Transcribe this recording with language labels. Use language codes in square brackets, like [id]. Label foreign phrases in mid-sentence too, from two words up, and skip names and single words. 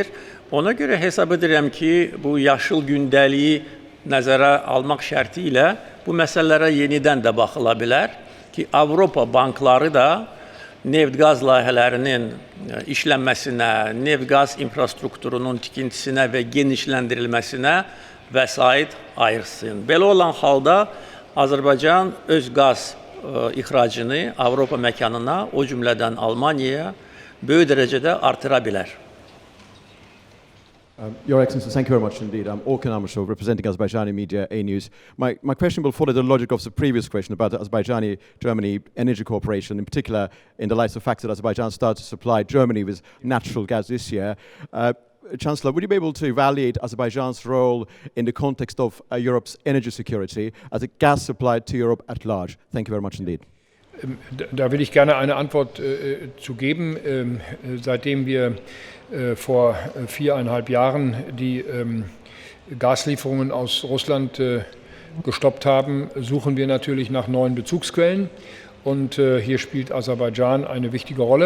[az] Ona görə hesab edirəm ki, bu yaşıl gündəliyi nəzərə almaq şərti ilə bu məsələlərə yenidən də baxıla bilər ki, Avropa bankları da neft-qaz layihələrinin işlənməsinə, neft-qaz infrastrukturunun tikintisinə və genişləndirilməsinə vəsait ayırsın. Belə olan halda Azərbaycan öz qaz ixracını Avropa məkanına, o cümlədən Almaniyaya böyük dərəcədə artıra bilər. [en] Your Excellency, thank you very much indeed. I'm Orkan Amashov, representing Azerbaijani media, A News. My question will follow the logic of the previous question about the Azerbaijani-Germany Energy Cooperation, in particular in the light of the fact that Azerbaijan started to supply Germany with natural gas this year. Chancellor, would you be able to evaluate Azerbaijan's role in the context of Europe's energy security as a gas supply to Europe at large? Thank you very much indeed. [de] Da will ich gerne eine Antwort zu geben. Seitdem wir vor 4,5 Jahren die Gaslieferungen aus Russland gestoppt haben, suchen wir natürlich nach neuen Bezugsquellen. Und hier spielt Aserbaidschan eine wichtige Rolle.